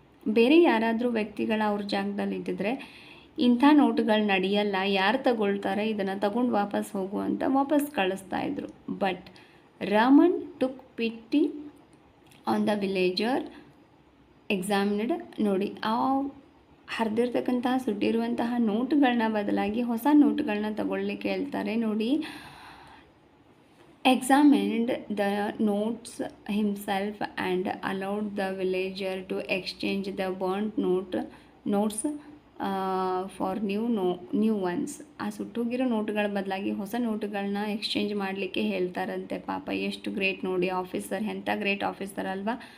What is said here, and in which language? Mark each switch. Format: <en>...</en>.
<kn>ಬೇರೆ ಯಾರಾದರೂ ವ್ಯಕ್ತಿಗಳ ಅವ್ರ ಜಾಗದಲ್ಲಿ ಇದ್ದಿದ್ರೆ ಇಂಥ ನೋಟುಗಳು ನಡೆಯಲ್ಲ, ಯಾರು ತಗೊಳ್ತಾರೆ, ಇದನ್ನು ತಗೊಂಡು ವಾಪಸ್ ಹೋಗು ಅಂತ ವಾಪಸ್ ಕಳಿಸ್ತಾ ಇದ್ರು.</kn> <en>But Raman took pity on the villager examined.</en> <kn>ನೋಡಿ, ಆ ಹರಿದಿರ್ತಕ್ಕಂತಹ ಸುಟ್ಟಿರುವಂತಹ ನೋಟುಗಳನ್ನ ಬದಲಾಗಿ ಹೊಸ ನೋಟುಗಳನ್ನ ತಗೊಳ್ಳಿಕ್ಕೆ ಹೇಳ್ತಾರೆ.</kn> <en>ನೋಡಿ, examined the notes himself and allowed the villager to exchange the burnt notes for new ones.</en> <kn>ಆ ಸುಟ್ಟೋಗಿರೋ ನೋಟುಗಳ ಬದಲಾಗಿ ಹೊಸ ನೋಟುಗಳನ್ನ ಎಕ್ಸ್ಚೇಂಜ್ ಮಾಡಲಿಕ್ಕೆ ಹೇಳ್ತಾರಂತೆ. ಪಾಪ ಎಷ್ಟು ಗ್ರೇಟ್ ನೋಡಿ ಆಫೀಸರ್, ಎಂಥ ಗ್ರೇಟ್ ಆಫೀಸರ್ ಅಲ್ವಾ.</kn>